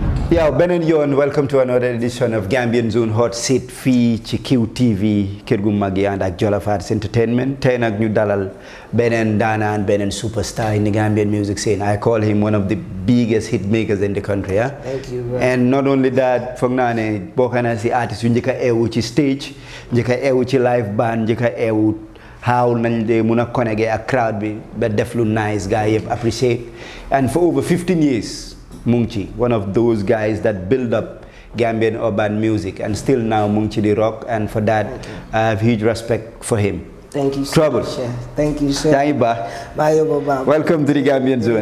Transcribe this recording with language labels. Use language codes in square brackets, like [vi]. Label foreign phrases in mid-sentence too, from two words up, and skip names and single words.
[en] Yeah, Benen Yon, welcome to another edition of Gambian Zone Hot Seat [wo] fii ci QTV kër gu mag yi ànd ak [en] Jollof Arts Entertainment. [wo] Tey nag ñu dalal beneen daanaan, beneen superstar [en] in the Gambian music scene. I call him one of the biggest hit makers in the country. Yeah? Thank you, bro. And not only that, [wo] foog naa ne bokk na si artiste yu njëkk a eewu ci stage, njëkk a eewu ci live band, njëkk a eewu how nañ de mun a connecté ak crowd bi ba def lu nice gars yëpp appreciate. [en] And for over 15 years. Mungchi, one of those guys that build up Gambian urban music, and still now Mungchi the rock, and for that I have huge respect for him. Thank you so Trouble. much. Thank you, sir. Welcome to the Gambian Zone.